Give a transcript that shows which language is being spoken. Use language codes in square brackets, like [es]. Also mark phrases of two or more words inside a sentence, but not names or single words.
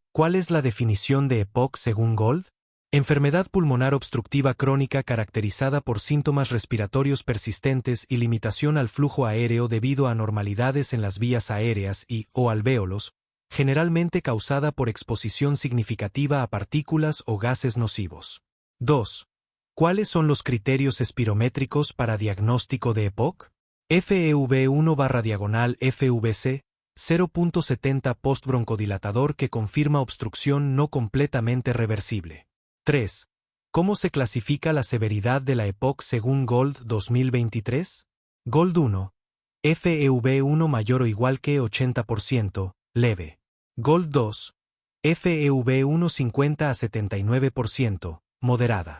[es] ¿Cuál es la definición de EPOC según Gold? Enfermedad pulmonar obstructiva crónica caracterizada por síntomas respiratorios persistentes y limitación al flujo aéreo debido a anormalidades en las vías aéreas o alvéolos, generalmente causada por exposición significativa a partículas o gases nocivos. 2. ¿Cuáles son los criterios espirométricos para diagnóstico de EPOC? FEV1/FVC 0.70 postbroncodilatador que confirma obstrucción no completamente reversible. 3. ¿Cómo se clasifica la severidad de la EPOC según Gold 2023? Gold 1. FEV1 mayor o igual que 80%, leve. Gold 2. FEV1 50 a 79%, moderada.